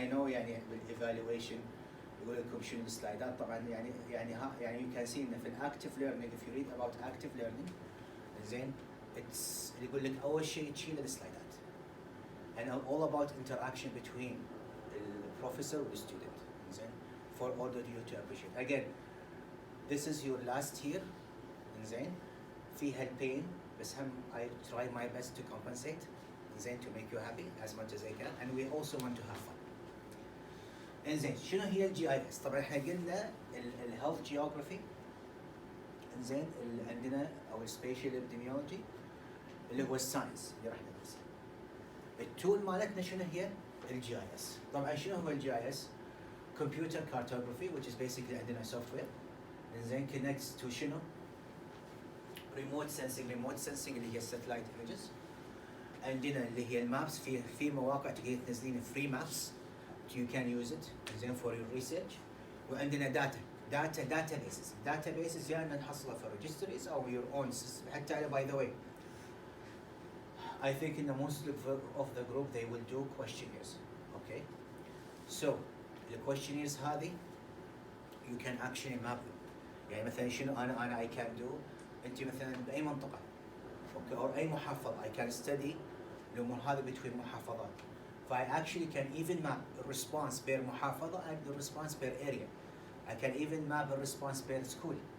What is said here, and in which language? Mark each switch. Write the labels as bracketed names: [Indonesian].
[English] I know يعني [Arabic] بالايفالويشن يقول لكم شنو السلايدات طبعا يعني [English] you can see [Arabic] ان في الاكتيف ليرنينج [English] if you read about active learning زين it's [Arabic] اللي يقول لك اول شيء تشيل السلايدات [English] and all about interaction between the professor and the student زين for all of you to appreciate. Again this is your last year زين [Arabic] فيها البين بس هم [English] I try my best to compensate زين to make you happy as much as I can and we also want to have fun. [Arabic] انزين شنو هي الجي اي اس؟ طبعا احنا قلنا الهيلث جيوغرافي انزين عندنا او السبيشال ابيديميولوجي اللي هو الساينس اللي راح ندرسه. التول مالتنا شنو هي؟ الجي اي اس. طبعا شنو هو الجي اي اس؟ كمبيوتر كارتوغرافي [English] which is basically [Arabic] عندنا سوفت وير زين [English] connects to [Arabic] شنو؟ [English] remote sensing [Arabic] اللي هي الساتلايت images. عندنا اللي هي المابس في مواقع تقدر تنزلين فري مابس [English] you can use it [Arabic] زين for your research. وعندنا databases يا نحصلها في registries او [English] your own system. [Arabic] حتى على [English] by the way I think in the most of the group they will do questionnaires. Okay, so the questionnaires هذه you can actually map them. [Arabic] يعني مثلا شنو انا [English] I can do. [Arabic] انت مثلا باي منطقه اوكي او اي محافظه [English] I can study [Arabic] الامور هذه between محافظات. [English] ف I actually can even map the response per محافظه and the response per area. I can even map the response per school.